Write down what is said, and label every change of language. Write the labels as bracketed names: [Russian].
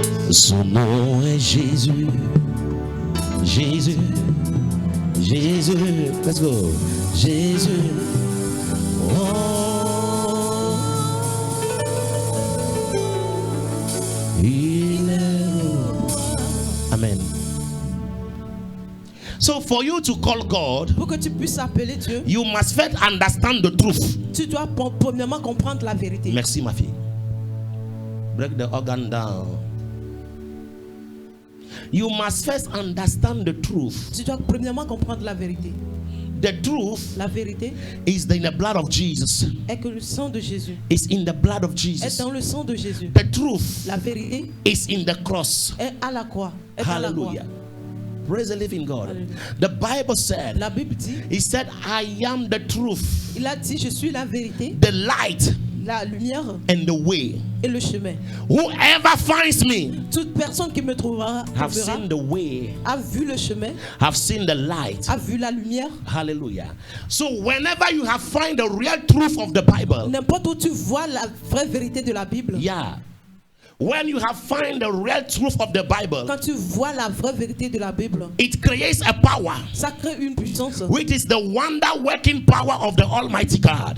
[French] Son nom est Jésus. Jésus. Jésus. [English] Let's go. [French] Jésus. Oh. Il est. Amen. [English] So for you to call God, [French] Pour que tu puisses appeler Dieu, [English] you must first understand the truth. [French] tu dois premièrement comprendre la vérité. Merci ma fille. [English] Break the organ down. You must first understand the truth. [French] Tu dois premièrement comprendre la vérité. [English] The truth [French] La vérité [English] is in the blood of Jesus. [French] est que le sang de Jésus [English] It's in the blood of [French] est [English] Jesus. [French] dans le sang de Jésus. [English] The truth [French] La vérité [English] is in the cross. [French] est à la croix. Est à la croix. [English] Hallelujah. Praise the living God. Hallelujah. The Bible said, [French] La Bible dit, [English] He said, I am the truth, [French] il a dit, je suis la vérité, [English] the light, [French] la lumière [English] and the way. [French] et le chemin. [English] Whoever finds me [French] Toute personne qui me trouvera [English] have seen the way, [French] a vu le chemin, [English] have seen the light. [French] a vu la lumière. [English] Hallelujah. So whenever you have find the real truth of the Bible, [French] N'importe où tu vois la vraie vérité de la Bible, [English] yeah. When you have find the real truth of the Bible, [French] quand tu vois la vraie vérité de la Bible, [English] it creates a power, [French] ça crée une puissance [English] which is the wonder-working power of the Almighty God.